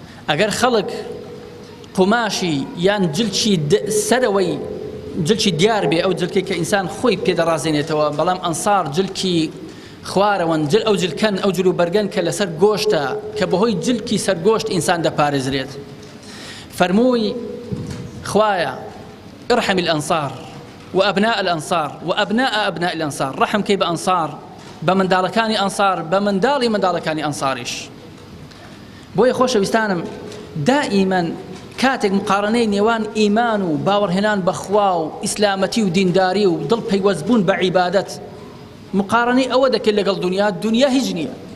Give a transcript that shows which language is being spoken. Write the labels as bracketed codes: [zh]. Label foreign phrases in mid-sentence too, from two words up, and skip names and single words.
[ckb] ئەگەر خەڵک قوماشی یان جلچی د-، سەرەوەی جلچی دیار بێ، ئەو جلکەی کە ئینسان خۆی پێدەڕازێنێتەوە، بەڵام ئەنسار جلکی خوارەوەن، جل-، ئەو جلکەن، ئەو جلو بەرگەن کە لەسەر گۆشتە، کە بەهۆی جلکی سەر گۆشت ئینسان دەپارێزرێت.» فەرمووی: «خوایە، [ar] ارحم الأنصار و أبناء الأنصار و أبناء أبناء الأنصار.» [ckb] ڕەحم کەی بە ئەنسار، بە منداڵەکانی ئەنسار، بە منداڵی منداڵەکانی ئەنساریش. بۆیە خۆشەویستانم، دائیمەن کاتێک مقارنەی نێوان ئیمان و باوەڕهێنان بە خوا و ئیسلامەتی و دینداری و دڵ پەیوەستبوون بە عیبادەت، مقارنەی ئەوە دەکەن لەگەڵ دنیا، دنیا هیچ نییە.